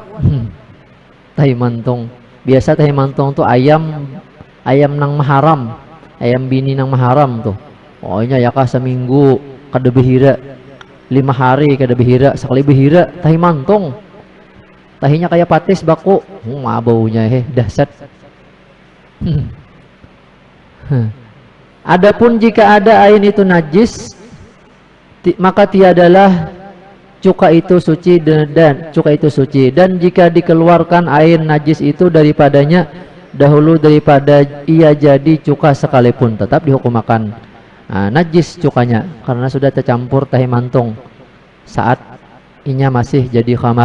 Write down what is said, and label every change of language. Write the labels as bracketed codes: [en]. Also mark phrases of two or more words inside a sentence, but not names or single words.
[bjn] Tahi mantong, biasa tahi mantong tuh ayam nang maharam, ayam bini nang maharam tuh. Pokoknya ya kah seminggu kada behira, 5 hari kada behira, sekali behira tahi mantong. Tahinya kayak patis baku, baunya dahsyat. [id] Adapun jika ada ain itu najis, maka tiadalah cuka itu suci dan cuka itu suci. Dan jika dikeluarkan air najis itu daripadanya dahulu daripada ia jadi cuka sekalipun, tetap dihukumakan najis cukanya karena sudah tercampur tahi mantong saat inya masih jadi khamar.